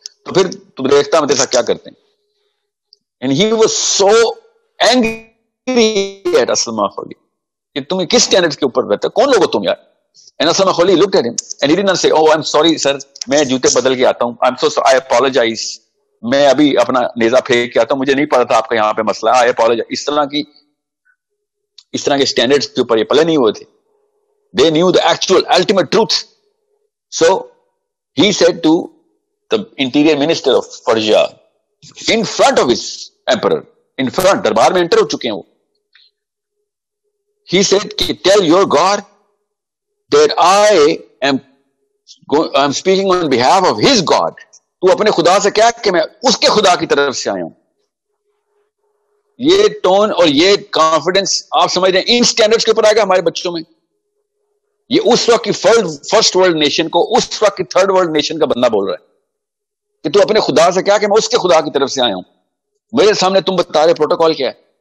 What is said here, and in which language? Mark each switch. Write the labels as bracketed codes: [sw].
[ur] تو پھر تم دیکھتا میں کیا کرتے ہیں. [en] And he was so angry at [ur] اسلمہ خلی کہ تم کس سٹینڈرڈز کے اوپر رہتے, کون لوگ ہو تم یار. And اسلمہ خلی [en] looked at him and he did not say, oh I'm sorry sir, [ur] میں جوتے بدل کے آتا ہوں, [en] I'm so sorry, I apologize, [ur] میں ابھی اپنا نیزہ پھینک کے آتا ہوں, مجھے نہیں پتا تھا آپ کا یہاں پہ مسئلہ ہے, [en] I apologize. [ur] اس طرح کے سٹینڈرڈز کے اوپر یہ پلے نہیں ہوئے تھے. [en] They knew the actual ultimate truth. So he said to the interior minister of Persia in front of his emperor, in front, [ur] دربار میں انٹر ہو چکے ہیں وہ, [en] he said, tell your God that I am speaking on behalf of his God. [ur] تو اپنے خدا سے کیا کہ میں اس کے خدا کی طرف سے آیا ہوں. یہ ٹون اور یہ کانفیڈنس آپ سمجھ رہے ہیں ان سٹینڈرڈز کے اوپر آئے گا ہمارے بچوں میں. یہ اس وقت کی فرسٹ ورلڈ نیشن کو اس وقت کی تھرڈ ورلڈ نیشن کا بندہ بول رہا ہے کہ تو اپنے خدا سے کیا کہ میں اس کے خدا کی طرف سے آیا ہوں, میرے سامنے تم بتا رہے پروٹوکال کیا ہے.